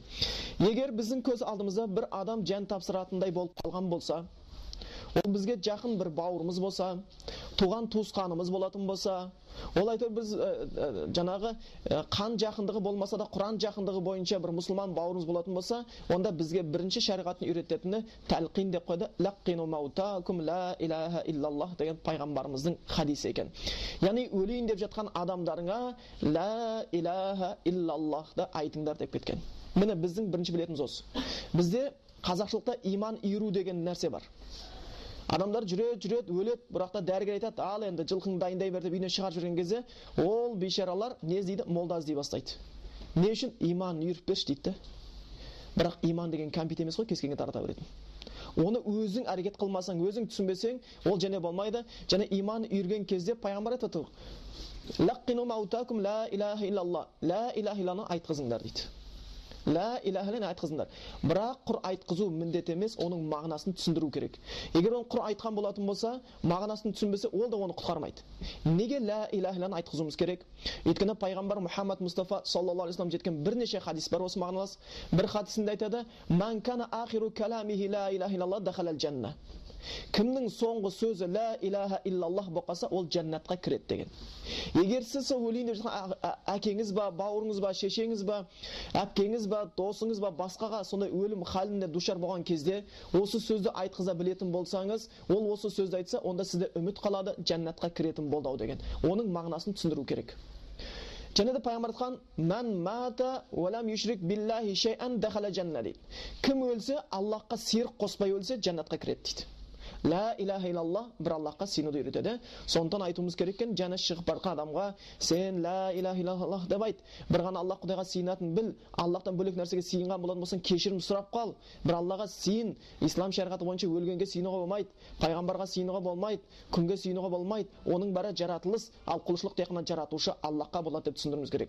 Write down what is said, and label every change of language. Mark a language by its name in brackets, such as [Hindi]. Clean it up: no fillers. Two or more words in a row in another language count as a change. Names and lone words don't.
[Kazakh] Егер біздің көз алдымызда бір адам жан тапсыратындай болып қалған болса, ол бізге жақын бір бауырымыз болса, туған туысқанымыз болатын болса, ол айтыр біз жаңағы қан жақындығы болмаса да Құран жақындығы бойынша бір мұсылман бауырымыз болатын болса, онда бізге бірінші шариғаттың үйрететіні тәлқин деп қойды. [Arabic] لقنوا موتاكم لا إله إلا الله [Kazakh] деген пайғамбарымыздың хадисі екен. Яғни өлейін деп жатқан адамдарыңа [Arabic] لا إله إلا الله [Kazakh] айтыңдар деп кеткен. Міне біздің бірінші білетіміз осы. Бізде қазақшылықта иман үйру деген нәрсе бар. Адамдар жүреді, өледі, бірақта дәрігер айтады, ал енді жылқыңды дайындай бер деп үйіне шығарып жүрген кезде, ол бейшаралар не іздейді? Молда іздей бастайды. Не үшін? Иман үйіріп берші дейді. Бірақ иман деген компьютер емес қой, кез келгенге тарата беретін. Оны өзің әрекет қылмасаң, өзің түсінбесең, ол және болмайды. Және иман үйірген кезде пайғамбар айтады, [Arabic] لقنوا موتاكم لا إله إلا الله, لا إله إلا الله [Kazakh] айтқызыңдар дейді. [Arabic] لا إله إلا الله [Kazakh] айтқызыңдар. Бірақ құр айтқызу міндет емес, оның мағынасын түсіндіру керек. Егер оны құр айтқан болатын болса, мағынасын түсінбесе, ол да оны құтқармайды. Неге [Arabic] لا إله إلا الله [Kazakh] айтқызуымыз керек? Өйткені пайғамбар Мұхаммад Мұстафа [Arabic] صلى الله عليه وسلم [Kazakh] жеткен бірнеше хадис бар осы мағыналас. Бір хадисінде айтады, [Arabic] "من كان آخر كلامه لا إله إلا الله دخل الجنة." [Kazakh] Кімнің соңғы сөзі [Arabic] لا إله إلا الله [Kazakh] болса, ол жәннатқа кіреді деген. Егер сіз өлейін деп жатқан әкеңіз ба, бауырыңыз ба, шешеңіз ба, әпкеңіз ба, досыңыз ба, басқаға сондай өлім халіне душар болған кезде осы сөзді айтқыза білетін болсаңыз, ол осы сөзді айтса, онда сізде үміт қалады, жәннатқа кіретін болды деген. Оның мағынасын түсіндіру керек. Және де пайғамбар айтқан, [Arabic] "من مات ولم يشرك بالله شيئا دخل الجنة" [Kazakh] дейді. Кім өлсе, Аллахқа ширк қоспай өлсе, жәннатқа кіреді дейді. [Arabic] لا إله إلا الله [Kazakh] бір Аллахқа сенуді үйретеді. Сондықтан айтуымыз керек екен, жаны шығып барған адамға сен [Arabic] لا إله إلا الله [Kazakh] деп айт. Бір ғана Аллах Құдайға сиынатын біл. Аллахтан бөлек нәрсеге сиынған болатын болсаң, кешірім сұрап қал. Бір Аллаға сиын. Ислам шариғаты бойынша өлгенге сиынуға болмайды, пайғамбарға сиынуға болмайды, күнге сиынуға болмайды. Оның бәрі жаратылыс, ал құлшылық тек қана жаратушы Аллахқа болады деп түсіндіруіміз керек.